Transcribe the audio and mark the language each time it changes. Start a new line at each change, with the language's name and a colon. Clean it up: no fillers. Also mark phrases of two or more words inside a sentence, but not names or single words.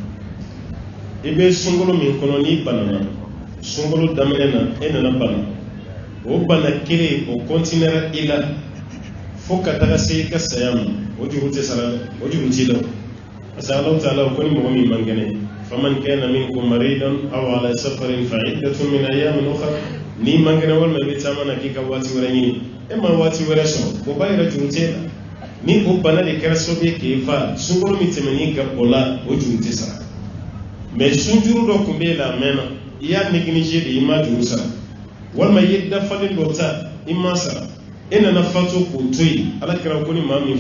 Bambara: i bɛ sunkalo min kɔnɔ n'i banana sunkalo daminɛ na e nana bana o bana kelen o kɔntinɛra i la fo ka taga se i ka saya ma o juru tɛ sara dɛ o juru t'i la parce que Alahu Taala ko ni mɔgɔ min man kɛnɛ
Arabic: فمن كان منكم مريضا أو على سفر فعدة من أيام أخر
Bambara: ni man kɛnɛ walima i bɛ taama na k'i ka waati wɛrɛ ɲini e ma waati wɛrɛ sɔrɔ o b'a yɛrɛ juru t'e la ni o bana de kɛra sababu ye k'e fa sunkalo min tɛmɛn'i kan o la o juru tɛ sara mais sunjuru dɔ tun bɛ e la a mɛnna i y'a négligé de i ma juru sara walima i ye dafalen dɔ ta i ma sara e nana fatu k'o to yen ala kɛra ko ni maa min